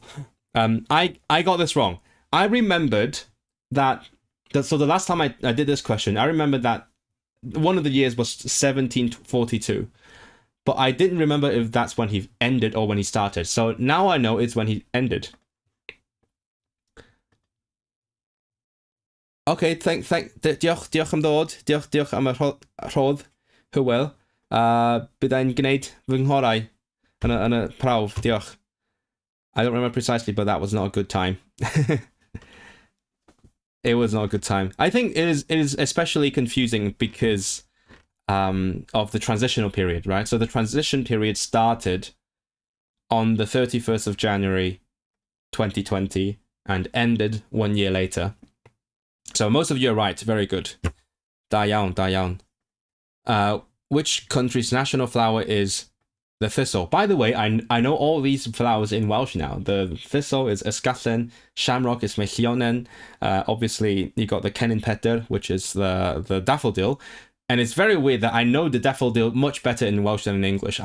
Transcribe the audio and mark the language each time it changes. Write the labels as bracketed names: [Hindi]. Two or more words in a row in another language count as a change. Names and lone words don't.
[English] I got this wrong. I remembered that. So the last time I did this question, I remembered that one of the years was 1742. But I didn't remember if that's when he ended or when he started. So now I know it's when he ended. [Welsh] Okay, diolch am ddod. Diolch am y rhodd. Hywel. Byddai'n gwneud fy nghorau yn y prawf. Diolch. [English] I don't remember precisely, but that was not a good time. It was not a good time. I think it is especially confusing because of the transitional period, right? So the transition period started on the 31st of January 2020 and ended 1 year later. So most of you are right. Very good. [Welsh] Da iawn. [English] Which country's national flower is the thistle? By the way, I know all these flowers in Welsh now. The thistle is ysgallen, shamrock is mellionen. Obviously, you got the [Welsh] cennin Pedyr, [English] which is the daffodil. And it's very weird that I know the daffodil much better in Welsh than in English.